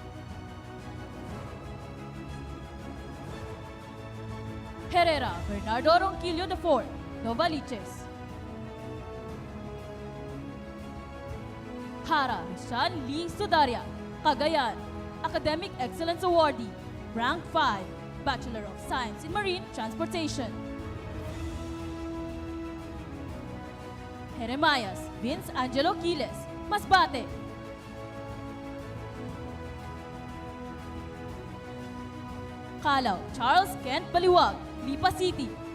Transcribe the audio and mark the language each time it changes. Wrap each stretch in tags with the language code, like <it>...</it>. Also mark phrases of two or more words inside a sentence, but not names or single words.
<en>Herrera Bernardo Ronquillo IV, Novaliches. Hara Rishan Lee Sudaria, Cagayan, Academic Excellence Awardee, Rank 5, Bachelor of Science in Marine Transportation. Jeremias Vince Angelo Quiles, Masbate. Calao Charles Kent Baliwag, Lipa City.</en>